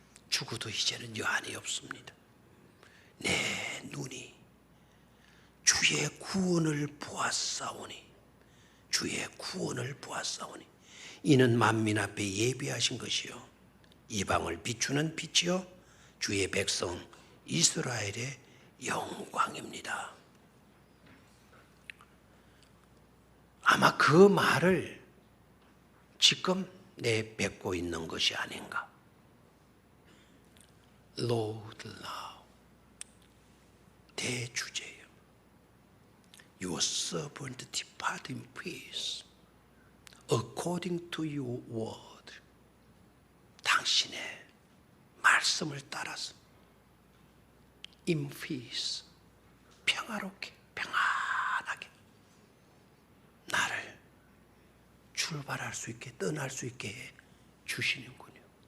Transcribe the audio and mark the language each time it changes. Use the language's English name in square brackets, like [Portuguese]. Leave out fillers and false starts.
[Korean] 죽어도 이제는 여한이 없습니다. 내 눈이 주의 구원을 보았사오니, 주의 구원을 보았사오니 이는 만민 앞에 예비하신 것이요 이방을 비추는 빛이요 주의 백성 이스라엘의 영광입니다. 아마 그 말을 지금 내뱉고 있는 것이 아닌가. [English] Lord now, [Korean] 대주제요. [English] Your servant depart in peace, according to your word. [Korean] 당신의 말씀을 따라서 [English] in peace, [Korean] 평화롭게, 평안하게 나를 출발할 수 있게, 떠날 수 있게 해 주시는군요.